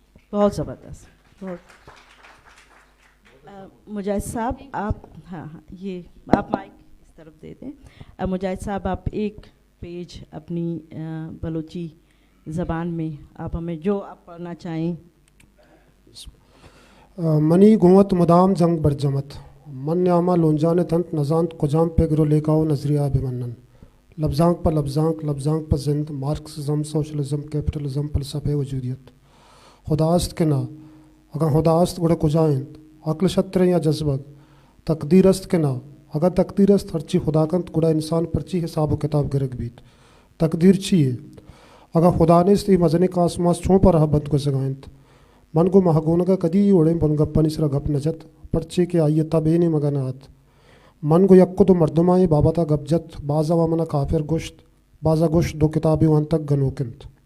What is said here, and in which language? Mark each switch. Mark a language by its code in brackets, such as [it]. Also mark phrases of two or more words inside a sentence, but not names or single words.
[ur] بہت زبردست. بہت مجاہد صاحب آپ, ہاں یہ آپ مائک اس طرف دے دیں. مجاہد صاحب آپ ایک پیج اپنی بلوچی زبان میں آپ ہمیں جو آپ پڑھنا چاہیں. [bal] منی گوت مدام جنگ برجمت من نعمہ لونجان تنت نزانت کجام پہ گرو لیکاؤ نظریہ بمنن لفظانک پر لفظانک پر زند مارکسزم سوشلزم کیپٹلزم فلسفہ وجودیت خداست کے نا اگر خداست گڑے کجائند عقل شطر یا جذبگ تقدیرست کے نا اگر تقدیرست ہرچی خداکند گڑا انسان پرچی حساب و کتاب گرگ بیت تقدیر چیئے اگر خدا نیست ای مزنے کا آسماس چھوں پر رہا بند کو زگائند من کو مہگونگا کدی اوڑیں بن گپا نسرا گپ نجت پرچے کے آئیے تبینی مگنات من کو یکد و مردمائے بابتا گبجت بازا وامنا کافر گشت بازا گشت دو کتابی وان تک گنوکنت.